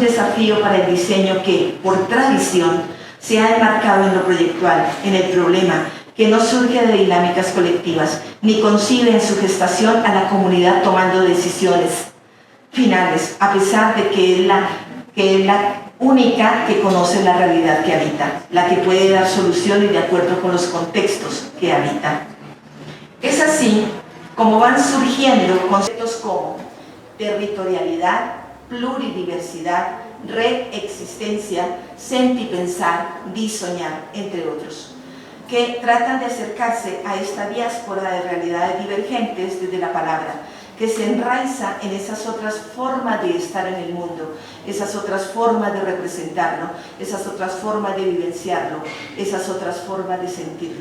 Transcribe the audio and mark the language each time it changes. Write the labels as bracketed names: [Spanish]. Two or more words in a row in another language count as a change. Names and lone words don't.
[Spanish] desafío para el diseño que, por tradición, se ha enmarcado en lo proyectual, en el problema, que no surge de dinámicas colectivas, ni concibe en su gestación a la comunidad tomando decisiones finales, a pesar de que es la única que conoce la realidad que habita, la que puede dar soluciones de acuerdo con los contextos que habita. Es así como van surgiendo conceptos como territorialidad, pluridiversidad, reexistencia, sentipensar, disoñar, entre otros, que tratan de acercarse a esta diáspora de realidades divergentes desde la palabra, que se enraiza en esas otras formas de estar en el mundo, esas otras formas de representarlo, esas otras formas de vivenciarlo, esas otras formas de sentirlo.